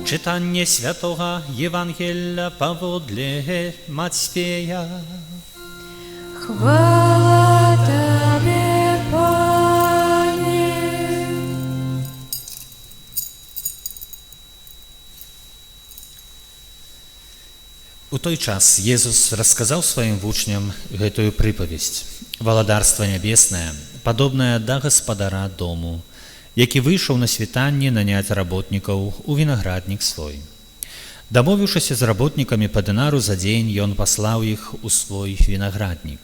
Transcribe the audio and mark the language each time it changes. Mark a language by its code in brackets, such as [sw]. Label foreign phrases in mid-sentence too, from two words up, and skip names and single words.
[uk] Читання святого Євангелія поводле Матфея. Хвала Тебе, Пане. [be] У той час Єсус расказаў сваім вучням гэтую прыпавесць. Валадарства нябеснае, падобнае да гаспадара дому, які выйшаў на світанне наняць работнікаў у вінаграднік свой. Дамовіўшыся з работнікамі па дынару за дзень, ён паслаў іх у свой вінаграднік.